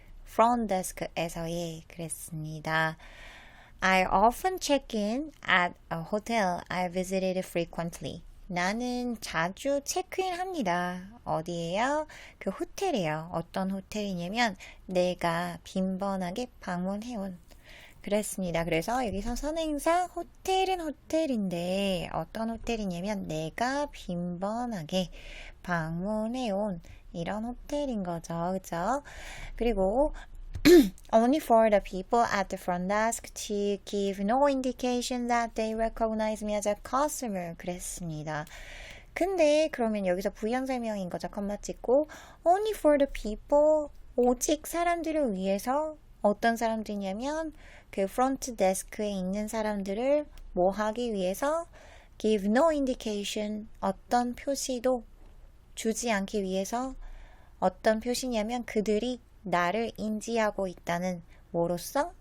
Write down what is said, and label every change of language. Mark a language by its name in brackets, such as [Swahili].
[Korean] front desk에서의 그랬습니다. [English] I often check in at a hotel I visited frequently. [Korean] 나는 자주 체크인 합니다. 어디예요? 그 호텔이에요. 어떤 호텔이냐면 내가 빈번하게 방문해온. 그랬습니다. 그래서 여기서 선행사 호텔은 호텔인데 어떤 호텔이냐면 내가 빈번하게 방문해온 이런 호텔인 거죠. 그죠? [English] 그리고 only for the people at the front desk to give no indication that they recognize me as a customer. [Korean] 그랬습니다. 근데 그러면 여기서 부연설명인 거죠. 컴마 찍고 [English] only for the people [Korean] 오직 사람들을 위해서 어떤 사람들이냐면 그 프론트 데스크에 있는 사람들을 뭐 하기 위해서 [English] give no indication [Korean] 어떤 표시도 주지 않기 위해서 어떤 표시냐면 그들이 나를 인지하고 있다는 뭐로서?